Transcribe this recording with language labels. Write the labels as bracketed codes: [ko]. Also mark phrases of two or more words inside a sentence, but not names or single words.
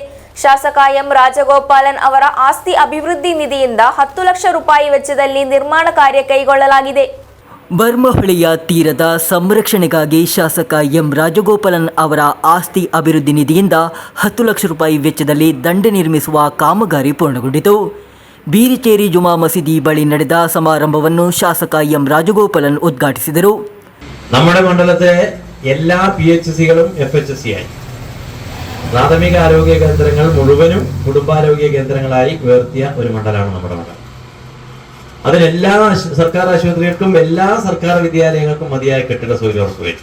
[kn] ಶಾಸಕ ಎಂ ರಾಜಗೋಪಾಲನ್ ಅವರ ಆಸ್ತಿ ಅಭಿವೃದ್ಧಿ ನಿಧಿಯಿಂದ 10 ಲಕ್ಷ ರೂಪಾಯಿ ವೆಚ್ಚದಲ್ಲಿ ನಿರ್ಮಾಣ ಕಾರ್ಯ ಕೈಗೊಳ್ಳಲಾಗಿದೆ. ಬರ್ಮಾ ಹೊಳೆಯ ತೀರದ ಸಂರಕ್ಷಣೆಗಾಗಿ ಶಾಸಕ ಎಂ ರಾಜಗೋಪಾಲನ್ ಅವರ ಆಸ್ತಿ ಅಭಿವೃದ್ಧಿ ನಿಧಿಯಿಂದ 10 ಲಕ್ಷ ರೂಪಾಯಿ ವೆಚ್ಚದಲ್ಲಿ ದಂಡೆ ನಿರ್ಮಿಸುವ ಕಾಮಗಾರಿ ಪೂರ್ಣಗೊಂಡಿತು. ಬೀರಿಚೇರಿ ಜುಮಾ ಮಸೀದಿ ಬಳಿ ನಡೆದ ಸಮಾರಂಭವನ್ನು ಶಾಸಕ എം രാജഗോപാലൻ ഉദ്ഘാಟಿಸಿದರು. [ml] നമ്മുടെ മണ്ഡലത്തെ എല്ലാ PHCകളും FHC ആയി പ്രാഥമിക ആരോഗ്യ കേന്ദ്രങ്ങൾ മുഴുവനും കുടുംബാരോഗ്യ കേന്ദ്രങ്ങളായി ഉയർത്തിയ ഒരു മണ്ഡലമാണ് നമ്മുടെ മണ്ഡലം. അതിലെല്ലാ സർക്കാർ ആശുപത്രികൾക്കും എല്ലാ സർക്കാർ വിദ്യാലയങ്ങൾക്കും മതിയായ കെട്ടിട സൗകര്യം ഉറപ്പുവരുത്തി.